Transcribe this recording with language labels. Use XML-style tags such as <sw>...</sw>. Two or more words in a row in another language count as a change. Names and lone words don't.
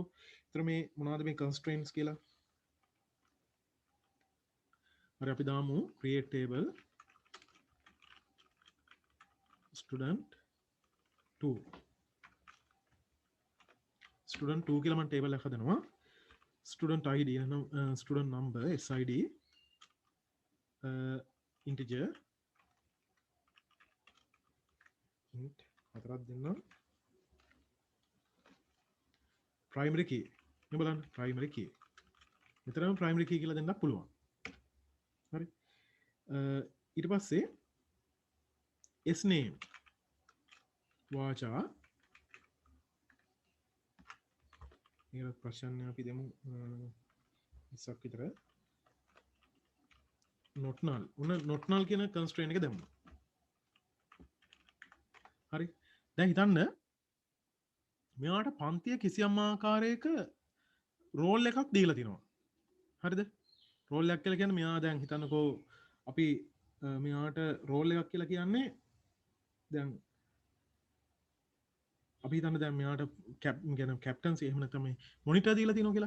<si>ඒතර මේ මොනවද මේ constraints කියලා? හරි අපි දාමු</si> <en>create table student 2 student 2</en> <si>කියලා මම table එකක් හදනවා</si> <en>student id</en> <si>නම්</si> <en>student number sid integer int</en> <si>හතරක් දෙන්නම්</si> <en>primary key</en> <si>මේ බලන්න</si> <en>primary key</en> <si>මෙතරම්</si> <en>primary key</en> <si>කියලා දෙන්නත් පුළුවන් හරි ඊට පස්සේ</si> <en>s name</en> <si>වාචා මේක ප්‍රශ්න අපි දෙමු 20ක් විතර</si> <en>not null not null</en> <si>කියන constraint එක දෙමු හරි දැන් හිතන්න මෙයාට පන්තිය කිසියම් ආකාරයක රෝල් එකක් දීලා තිනවා හරිද රෝල් එකක් කියලා කියන්නේ මෙයා දැන් හිතන්නකෝ අපි මෙයාට රෝල් එකක් කියලා කියන්නේ දැන් අපි හිතන්න දැන් මෙයාට කැප්ටන්සි එහෙම නැත්නම් මේ මොනිටර් දීලා තියෙනවා කියලා.</si>